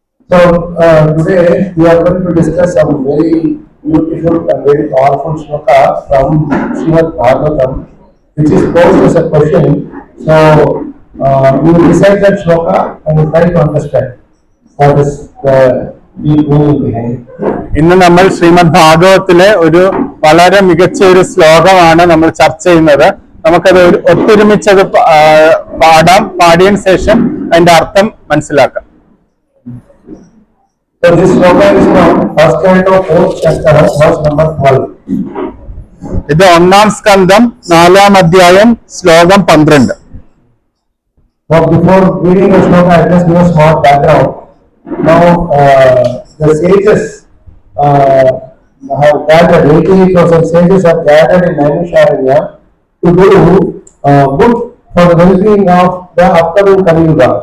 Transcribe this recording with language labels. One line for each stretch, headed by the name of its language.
English: So today we are going to discuss some very beautiful and very powerful shloka from Srimad Bhagavatam, which is posed as a question. So we will recite that shloka and we try to understand what is the deep meaning behind it.
Malayalam: ഇന്ന് നമ്മൾ ശ്രീമദ് ഭാഗവത്തിലെ ഒരു വളരെ മികച്ച ഒരു ശ്ലോകമാണ് നമ്മൾ ചർച്ച ചെയ്യുന്നത്. നമുക്കത് ഒത്തൊരുമിച്ചത് പാടാം, പാടിയതിനു ശേഷം അതിന്റെ അർത്ഥം മനസ്സിലാക്കാം.
English: So this shloka is from first canto, fourth chapter, verse number 12.
Malayalam: ഇത് 1-ാം സ്കന്ധം 4-ാം അധ്യായം ശ്ലോകം 12.
English: Now before reading the shloka, I just give a small background. Now the sages have gathered, 88,000 sages have gathered in Naimisharanya to do good for the well-being of the upcoming Kali Yuga.